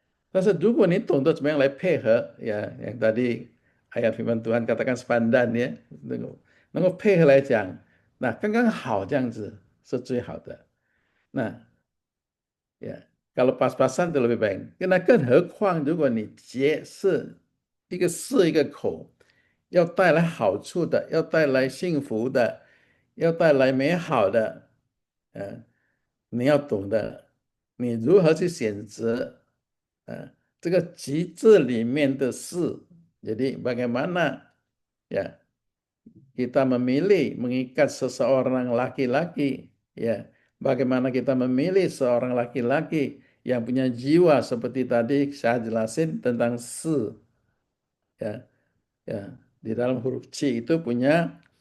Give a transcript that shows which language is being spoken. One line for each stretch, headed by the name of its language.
Chinese: 但是如果你懂得怎么样来配合，ya
Indonesian: yang tadi ayat firman Tuhan katakan sepadan ya,
Chinese: 能够配合来讲，那刚刚好这样子是最好的。
Indonesian: 那 ya kalau pas-pasan itu lebih baik.
Chinese: Karena 更何况如果你结是一个是一个口，要带来好处的，要带来幸福的，要带来美好的，呃，你要懂得你如何去选择，这个极致里面的事。
Indonesian: Jadi bagaimana ya kita memilih mengikat seseorang laki-laki, ya bagaimana kita memilih seorang laki-laki yang punya jiwa seperti tadi saya jelasin tentang se, ya ya di dalam huruf C itu punya